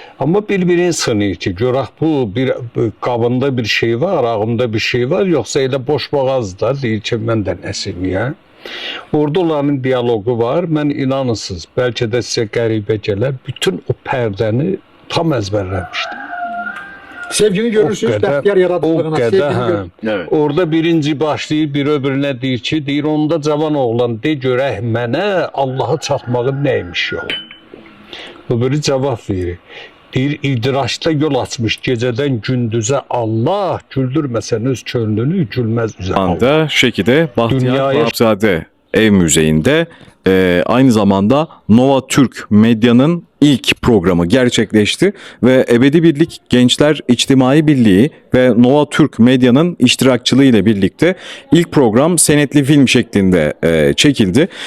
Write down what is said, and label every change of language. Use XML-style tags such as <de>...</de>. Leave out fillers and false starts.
<az>Amma bir-birini sınıyır ki, görək bu bir qabında bir şey var, ağımda bir şey var, yoxsa elə boş boğaz da deyir ki, mən də Nəsimiyəm. Orada onların diyaloqu var. Mən inanırsınız, bəlkə də sizə qəribə gələr, bütün o pərdəni tam əzbərləmişdim. Sevgini görürsünüz, Bəxtiyar yaradıcılığına.</az> <tr>Evet.</tr> <az>Orada birinci başlayır, bir öbürünə deyir ki, deyir, onda cavan oğlan de görək mənə Allah'a çatmağın nəymiş yol. Öbürü cavab verir. Deyir, idraçda yol açmış gecədən gündüzə Allah, güldürməsən öz könlünü, gülməz üzə Allah.</az> <tr>Anda Şəkidə Bahtiyar</tr> <az>Dünyaya-</az> <tr>Vahabzadə Ev Müzeyinde aynı zamanda Nova Türk Medya'nın ilk programı gerçekleşti ve Ebedi Birlik Gençler İçtimai Birliği ve Nova Türk Medya'nın iştirakçılığı ile birlikte ilk program senetli film şeklinde çekildi.</tr>